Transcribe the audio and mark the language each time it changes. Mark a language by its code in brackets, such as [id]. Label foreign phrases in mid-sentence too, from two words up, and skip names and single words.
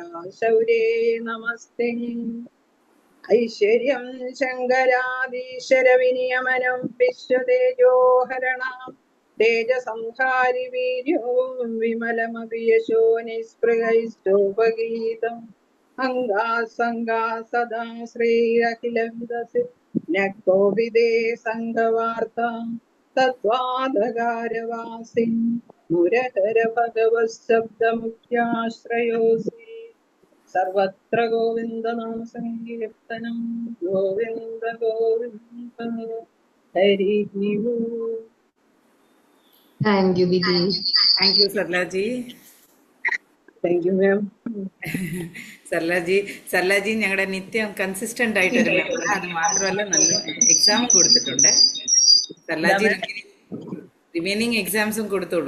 [sa] शौर्ये नमस्ते ऐश्वर्यं शङ्करादीश्वरविनियमनं विश्वतेजोहरणां तेजसंहारि वीर्यो विमलमपि यशो निःस्पृहैश्चोपगीतम् अङ्गासङ्गा सदा श्रीरखिलविदसि न कोविदे सङ्गवार्ता तत्त्वादगारवासिन् मुरहर भगवच्छब्दमुख्याश्रयोऽसि सर्वत्र गोविन्दनामसङ्कीर्तनं गोविन्द गोविन्द हरिः ओम् [en] thank you didi. thank you Sarlaji. thank you ma'am. [ml] സർലാജി ഞങ്ങളുടെ നിത്യം കൺസിസ്റ്റന്റ് ആയിട്ടൊരു മെമ്പർ. അത് മാത്രമല്ല നല്ല എക്സാം കൊടുത്തിട്ടുണ്ട്. സർലാജി [en] remaining exams [ml] കൊടുത്തോളൂ.